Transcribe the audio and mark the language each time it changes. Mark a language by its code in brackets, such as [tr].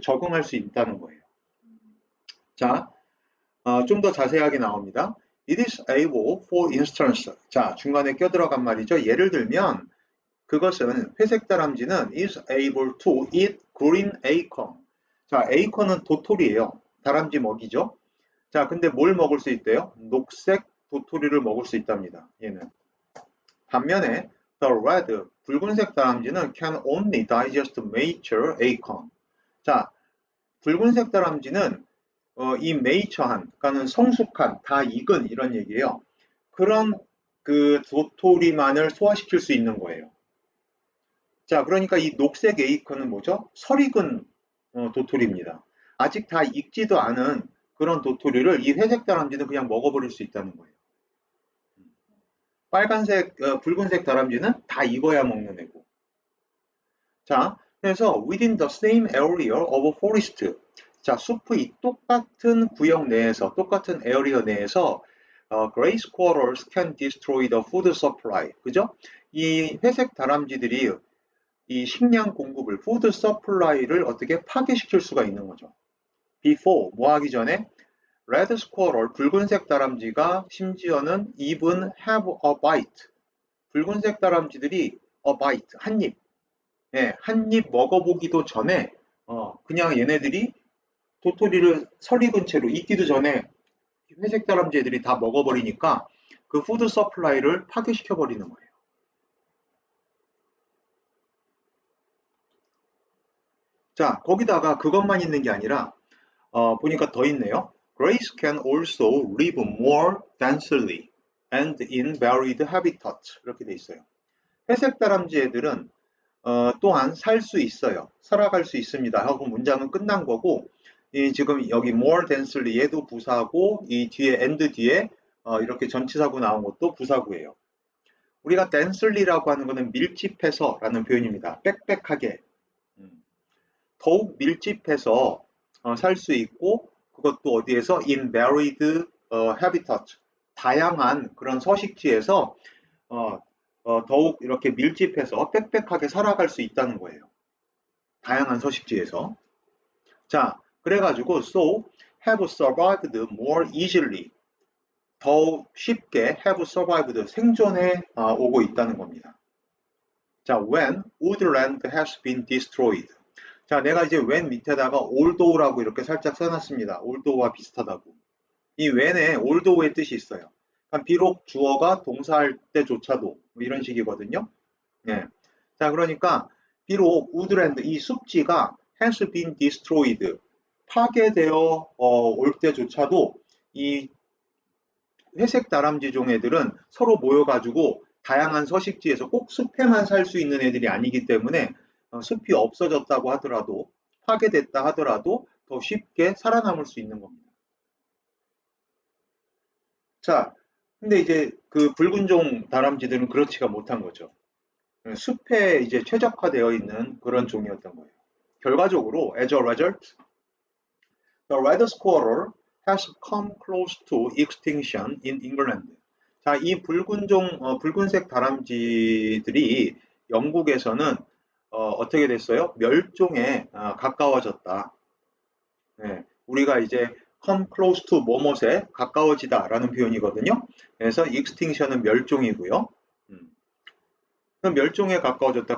[ko] 적응할 수 있다는 거예요. 자, 좀 더 자세하게 나옵니다. [en] It is able, for instance. [ko] 자, 중간에 껴들어간 말이죠. 예를 들면 그것은 회색 다람쥐는 [en] is able to eat green acorn. [ko] 자, acorn은 도토리예요. 다람쥐 먹이죠. 자, 근데 뭘 먹을 수 있대요? 녹색 도토리를 먹을 수 있답니다. 얘는. 반면에 [en] the red, [ko] 붉은색 다람쥐는 [en] can only digest mature acorn. [ko] 자, 붉은색 다람쥐는 이 mature한, 그러니까는 성숙한, 다 익은 이런 얘기예요. 그런 그 도토리만을 소화시킬 수 있는 거예요. 자, 그러니까 이 녹색 에이컨은 뭐죠? 설익은 도토리입니다. 아직 다 익지도 않은 그런 도토리를 이 회색 다람쥐는 그냥 먹어버릴 수 있다는 거예요. 빨간색, 붉은색 다람쥐는 다 익어야 먹는 애고. [en] 자, 그래서 within the same area of a forest. [ko] 자, 숲의 똑같은 구역 내에서, 똑같은 에어리어 내에서 [en] gray squirrels can destroy the food supply. [ko] 그죠? 이 회색 다람쥐들이 이 식량 공급을, food supply를 어떻게 파괴시킬 수가 있는 거죠. before, 뭐 하기 전에 red squirrel, 붉은색 다람쥐가 심지어는 [en] even have a bite. [ko] 붉은색 다람쥐들이 a bite, 한 입. 예, 한 입 먹어보기도 전에 그냥 얘네들이 도토리를 설익은 채로 익기도 전에 회색 다람쥐 애들이 다 먹어버리니까 그 푸드 서플라이를 파괴시켜버리는 거예요. 자, 거기다가 그것만 있는 게 아니라 보니까 더 있네요. [en] Grace can also live more densely. and in varied habitats 이렇게 돼 있어요. [ko] 회색 다람쥐 애들은 또한 살 수 있어요. 살아갈 수 있습니다. 하고 문장은 끝난 거고 이 지금 여기 more densely 얘도 부사고 이 뒤에 and 뒤에 이렇게 전치사구 나온 것도 부사구예요. 우리가 denselly라고 하는 것은 밀집해서 라는 표현입니다. 빽빽하게 더욱 밀집해서 살 수 있고 그것도 어디에서 [en] in varied habitat [ko] 다양한 그런 서식지에서 더욱 이렇게 밀집해서 빽빽하게 살아갈 수 있다는 거예요. 다양한 서식지에서. 자, 그래가지고 [en] so have survived more easily [ko] 더 쉽게 have survived 생존해 오고 있다는 겁니다. [en] 자, when woodland has been destroyed. [ko] 자, 내가 이제 when 밑에다가 although라고 이렇게 살짝 써놨습니다. although와 비슷하다고. 이 when에 although의 뜻이 있어요. 그러니까 비록 주어가 동사할 때조차도 뭐 이런 식이거든요. 네. 자, 그러니까 비록 woodland 이 숲지가 [en] has been destroyed [ko] 파괴되어 올 때조차도 이 회색 다람쥐종 애들은 서로 모여가지고 다양한 서식지에서 꼭 숲에만 살 수 있는 애들이 아니기 때문에 숲이 없어졌다고 하더라도 파괴됐다 하더라도 더 쉽게 살아남을 수 있는 겁니다. 자, 근데 이제 그 붉은종 다람쥐들은 그렇지가 못한 거죠. 숲에 이제 최적화되어 있는 그런 종이었던 거예요. 결과적으로 [en] as a result, the red squirrel has come close to extinction in England. [ko] 자, 이 붉은색 다람쥐들이 영국에서는 어떻게 됐어요? 멸종에 가까워졌다. 네, 우리가 이제 come close to 뭐뭇에 가까워지다 라는 표현이거든요. 그래서 extinction은 멸종이고요. 그럼 멸종에 가까워졌다.